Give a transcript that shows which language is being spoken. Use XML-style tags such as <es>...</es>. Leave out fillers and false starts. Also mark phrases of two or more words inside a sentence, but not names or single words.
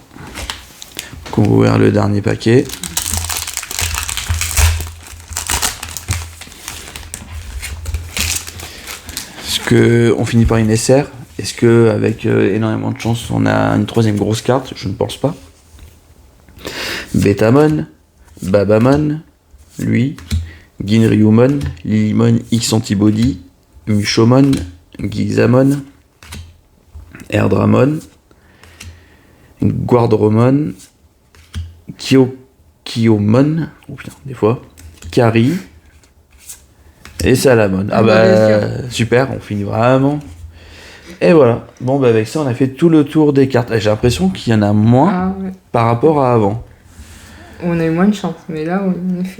<fr>Donc on va ouvrir le dernier paquet. Est-ce que on finit par une SR? Est-ce que avec énormément de chance on a une troisième grosse carte? Je ne pense pas. Betamon, Babamon, lui, Ginryumon, Lilymon X Antibody, Mushomon, Gizamon, Erdramon, Guardromon, Kyomon, oh putain, des fois, Kari et Salamon. Ah bah super, on finit vraiment. Et voilà, bon bah avec ça on a fait tout le tour des cartes. Et j'ai l'impression qu'il y en a moins par rapport à avant. On a eu moins de chance, mais là on a fait.</fr>